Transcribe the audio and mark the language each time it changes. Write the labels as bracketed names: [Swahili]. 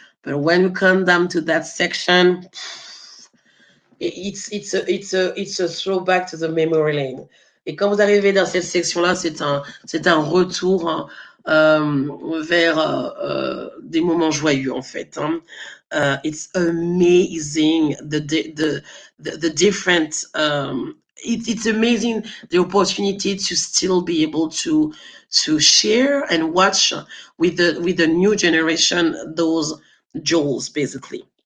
[English] But when we come down to that section, it's a throwback to the memory lane. [French] Et quand vous arrivez dans cette section-là, c'est un retour vers des moments joyeux en fait. Hein. [English] It's amazing the different. It's amazing the opportunity to still be able to share and watch with the new generation those jewels basically.